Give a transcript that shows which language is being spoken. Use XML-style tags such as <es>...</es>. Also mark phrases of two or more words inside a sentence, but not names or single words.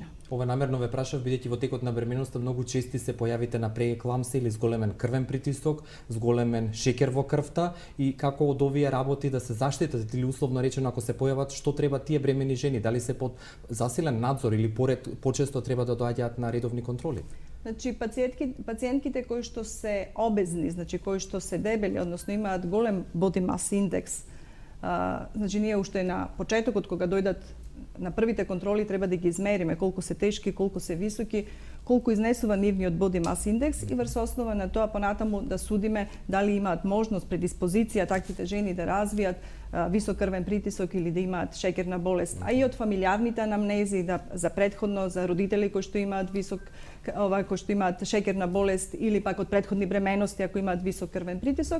<mk>Ова намерно ве прашав бидејќи во текот на бременоста многу чести се појавите на преекламсија или зголемен крвен притисок, зголемен шеќер во крвта и како од овие работи да се заштитат или условно речено ако се појават што треба тие бремени жени, дали се под засилен надзор или почесто треба да доаѓаат на редовни контроли? Значи пациентките кои што се обезни, значи кои што се дебели, односно имаат голем</mk> <en>body mass index,</en> <mk>значи ние уште на почетокот кога дојдат на првите контроли треба да ги измериме колку се тешки, колку се високи, колку изнесува нивниот</mk> <en>body mass index</en> <mk>и врз основа на тоа понатаму да судиме дали имаат можност, предиспозиција таквите жени да развијат висок крвен притисок или да имаат шеќерна болест, а и од фамилиарните анамнези за претходно за родители кои што имаат кои што имаат шеќерна болест или пак од претходни бременности ако имаат висок крвен притисок.</mk>